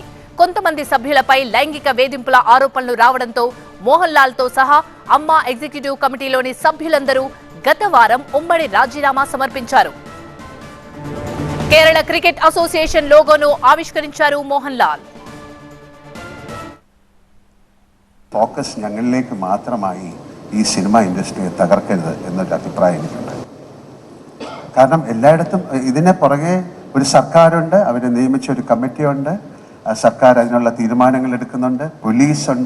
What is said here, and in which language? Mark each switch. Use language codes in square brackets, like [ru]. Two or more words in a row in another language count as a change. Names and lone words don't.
[te] కొంతమంది సభ్యులపై లైంగిక వేధింపుల ఆరోపణలు రావడంతో మోహన్ లాల్ తో సహా అమ్మ ఎగ్జిక్యూటివ్ కమిటీలోని సభ్యులందరూ గత వారం ఉమ్మడి రాజీనామా సమర్పించారు. కేరళ క్రికెట్ అసోసియేషన్ లోగోను ఆవిష్కరించారు మోహన్ లాల్. [ml] ഫോക്കസ് ഞങ്ങളിലേക്ക് മാത്രമായി ഈ സിനിമ ഇൻഡസ്ട്രിയെ തകർക്കരുത് എന്നൊരു അഭിപ്രായം എനിക്കുണ്ട്. കാരണം എല്ലായിടത്തും ഇതിനെ പുറകെ ഒരു സർക്കാരുണ്ട്, അവർ നിയമിച്ച ഒരു കമ്മിറ്റിയുണ്ട്, സർക്കാർ അതിനുള്ള തീരുമാനങ്ങൾ എടുക്കുന്നുണ്ട്, പോലീസുണ്ട്.